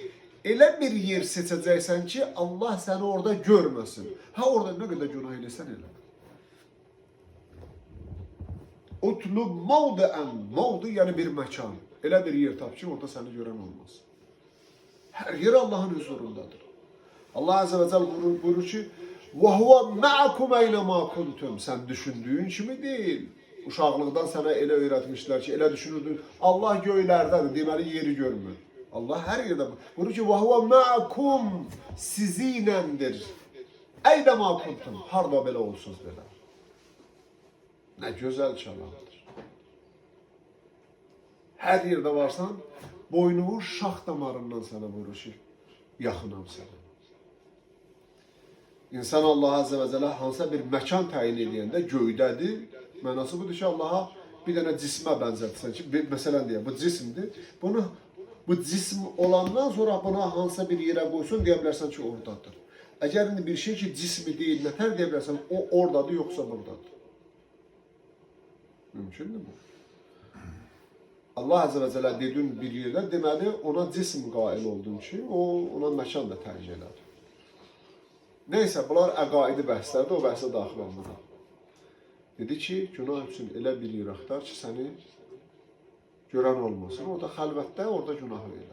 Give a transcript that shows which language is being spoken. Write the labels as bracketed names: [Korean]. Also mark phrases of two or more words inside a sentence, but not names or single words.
[Azerbaijani] Elə bir yer seçəcəksən ki, Allah səni orada görməsin. Ha, orada nə qədər günah eləyirsən, elə. [Arabic] اطلب موضعا, [Azerbaijani] mavdi yəni bir məkan. Elə bir yer tap ki, orada səni görən olmaz. Hər yer Allah'ın huzurundadır. Allah [Arabic] عزّ وجلّ [Azerbaijani] buyurur ki, [Arabic] وَهُوَ مَعَكُمْ اَيْنَمَا كُنْتُمْ. [Turkish] Sen düşündüğün kimi değil. [Azerbaijani] Uşaqlıqdan sənə elə öyrətmişlər ki, elə düşünürdün. Allah göylərdədir, deməli yeri görmür. Allah hər yerdə buyurur ki, [Arabic] وَهُوَ مَعَكُمْ sizinəndir. اَيْنَمَا كُنْتُمْ. [Azerbaijani] Harda belə olsunuz belə. Nə gözəl çalandır. Hər yerdə varsan, boynumun şax damarından sənə vurur ki, yaxınam sənə. İnsan Allah [Arabic] عزّ وجلّ [Azerbaijani] hansısa bir məkan təyin edəndə göydədir. Mənası budur ki, Allah'a bir dənə cismə bənzətsən ki, məsələn deyək, bu cismdir. Bu cism olandan sonra buna hansısa bir yerə qoysun, deyə bilərsən ki, oradadır. Əgər bir şey ki, cismi deyil, nətər deyə bilərsən, o oradadır, yoxsa buradadır. Mümkündür bu. Allah [Arabic] عزّ وجلّ [Azerbaijani] dediğin bir yerdə deməli ona cism qail olduğun için o ona məkan da tərcih elədi. Neyse bunlar əqaidi bəhslərdir, o bəhsə daxil olmadan. Dedi ki, günah üçün elə bir yer axtar ki, səni görən olmasın. O da xəlvətdə, orada günah elə.